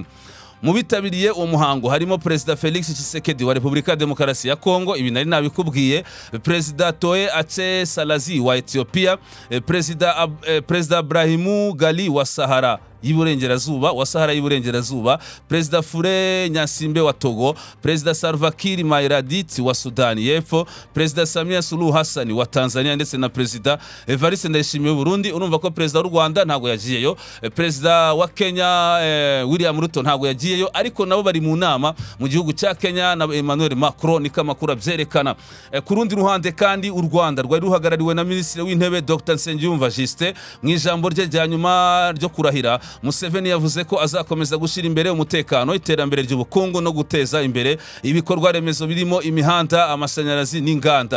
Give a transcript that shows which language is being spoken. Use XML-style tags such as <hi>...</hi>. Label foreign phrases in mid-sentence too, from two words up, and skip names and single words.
<rw>Mu bitabiriye uwo muhango harimo Perezida Felix Tshisekedi wa Repubulika ya Demokarasi ya Kongo, ibi nari nabikubwiye, Perezida Toe Ache Salazi wa Ethiopia, Perezida Abrahimu Gali wa Sahara y'Iburengerazuba, Perezida Fure Nyasimbe wa Togo, Perezida Salva Kiir Mayardit wa Sudani y'Epfo, Perezida Samia Suluhu Hassan wa Tanzania ndetse na Perezida Evariste Ndayishimiye w'Uburundi. Urumva ko Perezida w'u Rwanda ntago yagiyeyo, Perezida wa Kenya William Ruto ntago yagiyeyo, ariko nabo bari mu nama mu gihugu cya Kenya na Emmanuel Macron, niko amakuru abyerekana. Ku rundi ruhande kandi u Rwanda rwari ruhagarariwe na Minisitiri w'Intebe Dr Nsengiyumva Justin. Mu ijambo rye rya nyuma ryo kurahira, Museveni yavuze ko azakomeza gushyira imbere umutekano, iterambere ry'ubukungu no guteza imbere ibikorwa remezo birimo imihanda, amashanyarazi n'inganda.</rw>